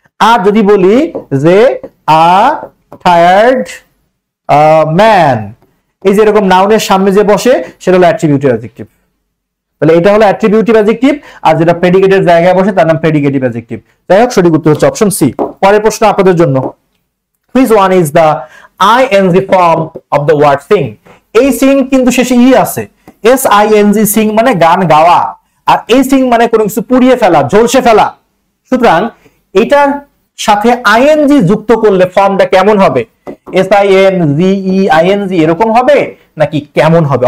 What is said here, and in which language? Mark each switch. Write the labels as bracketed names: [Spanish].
[Bangla] আর যদি বলি যে আ টায়ার্ড ম্যান, এই যে এরকম নাউনের সামনে যে বসে সেটা হলো অ্যাট্রিবিউটিভ অ্যাডজেক্টিভ। তাহলে এটা হলো অ্যাট্রিবিউটিভ অ্যাডজেক্টিভ, আর যেটা প্রেডিকেটের জায়গায় বসে তার নাম প্রেডিকেটিভ অ্যাডজেক্টিভ। যাই হোক, সঠিক উত্তর হচ্ছে অপশন সি। পরের প্রশ্ন আপনাদের জন্য, [English] which one is the ing form of the word sing? [Bangla] এই sing কিন্তু শেষে ই আছে, sing, sing মানে গান গাওয়া, আর এই sing মানে কোনো কিছু পুড়িয়ে ফেলা, ঝলসে ফেলা। সুতরাং এটার সাথে ing যুক্ত করলে ফর্মটা কেমন হবে? SINGEING এরকম হবে নাকি কেমন হবে?